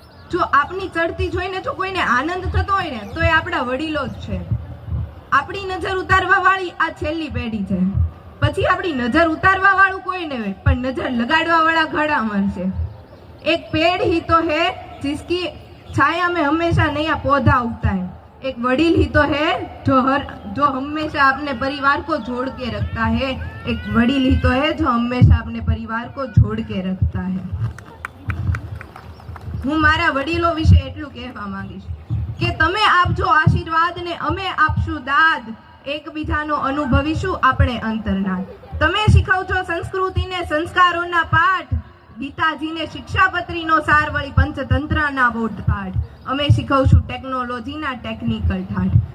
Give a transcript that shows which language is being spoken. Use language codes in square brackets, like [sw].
[gu] જો આપની ચડતી જોઈને જો કોઈને આનંદ થતો હોય ને તો એ આપણા વડીલો જ છે. આપણી નજર ઉતારવા વાળી આ છેલ્લી પેઢી છે, પછી આપણી નજર ઉતારવા વાળું કોઈ નહીં હોય, પણ નજર લગાડવા વાળા ઘણા મળશે. [hi] એક पेड़ ही तो है जिसकी छाया में हमेशा नया पौधा उगता है, एक वडील ही तो है जो हमेशा अपने परिवार को जोड़ के रखता है, एक वडील ही तो है जो हमेशा अपने परिवार को जोड़ के रखता है. [gu] હું મારા વડીલો વિશે એટલું કહેવા માંગીશ કે તમે આપજો આશીર્વાદ ને અમે આપશું દાદ, એકબીજાનો અનુભવીશું આપણે અંતરનાદ. તમે શીખવજો સંસ્કૃતિને સંસ્કારોના પાઠ, ગીતાજીને શિક્ષાપત્રીનો સાર વળી પંચતંત્રના બોધપાઠ, અમે શીખવશું ટેકનોલોજીના ટેકનિકલ ઠાઠ.